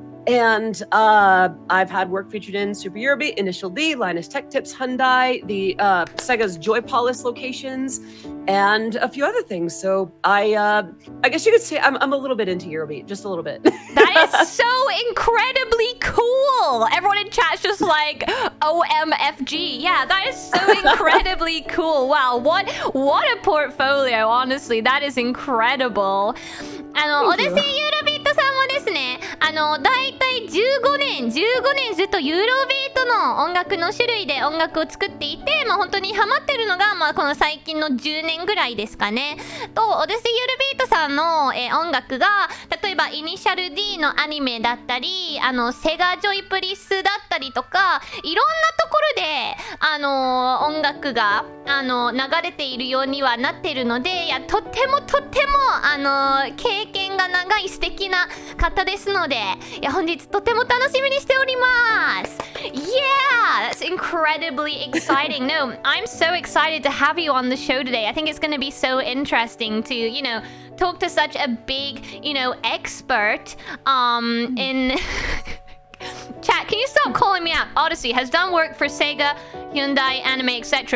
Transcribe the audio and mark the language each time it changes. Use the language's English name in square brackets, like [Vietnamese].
[English] And I've had work featured in Super Eurobeat, Initial D, Linus Tech Tips, Hyundai, the Sega's Joy Polis locations, and a few other things. So I guess you could say I'm a little bit into Eurobeat, just a little bit. That is so incredibly cool. Everyone in chat's just like, OMFG. Yeah, that is so incredibly cool. Wow, what a portfolio, honestly. That is incredible. [Japanese] Odyssey Eurobeat さんもですね、だいたい15年ずっとユーロビートの音楽の種類で音楽を作っていて、本当にハマってるのが、この最近の10年ぐらいですかね。と、オデッセイユーロビートさんの、音楽が、例えばイニシャル D のアニメだったり、セガジョイプリスだったりとか、いろんなところで、音楽が、流れているようにはなっているので、いや、とっても、経験が長い素敵な方ですので、いや、本日とても楽しみにしております。 [English] Yeah, that's incredibly exciting. No, I'm so excited to have you on the show today. I think it's going to be so interesting to, talk to such a big, expert in... Chat, can you stop calling me out? Odyssey has done work for Sega, Hyundai, Anime, etc.